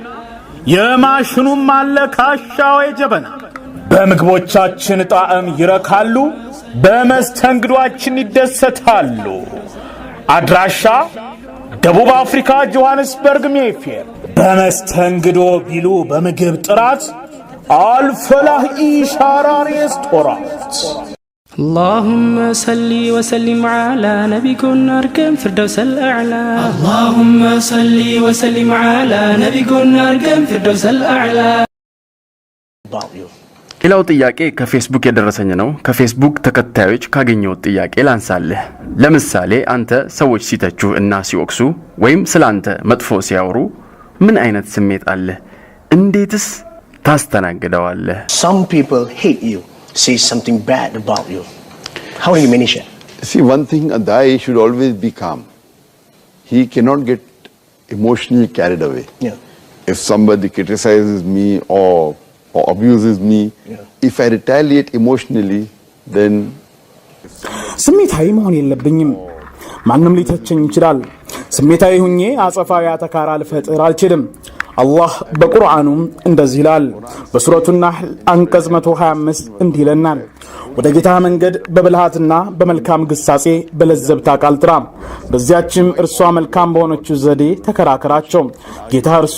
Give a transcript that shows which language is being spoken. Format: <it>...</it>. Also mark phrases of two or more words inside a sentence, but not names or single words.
<am>የማሽኑም አለ ካሻው የጀበና። በምግቦቻችን ጣዕም ይረካሉ፣ በመስተንግዷችን ይደሰታሉ። አድራሻ ደቡብ አፍሪካ ጆሃንስበርግ ሜይፌር። በመስተንግዶ ቢሉ በምግብ ጥራት አልፈላህ ኢሻራ ሬስቶራንት።</am> <ar>اللهم صل وسلم على نبينا أركم فردوس الأعلى. اللهم صل وسلم على نبينا أركم فردوس الأعلى.</ar> <am>ሌላው ጥያቄ ከፌስቡክ የደረሰኝ ነው። ከፌስቡክ ተከታዮች ካገኘው ጥያቄ ላንሳለህ። ለምሳሌ አንተ ሰዎች ሲተቹ እና ሲወቅሱ ወይም ስላንተ መጥፎ ሲያወሩ ምን አይነት ስሜት አለ? እንዴትስ ታስተናግደዋለህ?</am> <en>Some people hate you, say something bad about you. How do you manage it? See, one thing, a da'i should always be calm. He cannot get emotionally carried away. Yeah. If somebody criticizes me or abuses me, if I retaliate emotionally, then</en> <am>ስሜታዊ መሆን የለብኝም። ማንም ሊተቸኝ ይችላል። ስሜታዊ ሁኜ አጸፋዊ አተካራ ልፈጥር አልችልም። አላህ በቁርአኑ እንደዚህ ይላል። በሱረቱ ናህል አንቀጽ 125 እንዲህ ይለናል፣ ወደ ጌታ መንገድ በብልሃትና በመልካም ግሳጼ በለዘብታ ቃል ጥራ፣ በዚያችም እርሷ መልካም በሆነችው ዘዴ ተከራከራቸው። ጌታ እርሱ</am>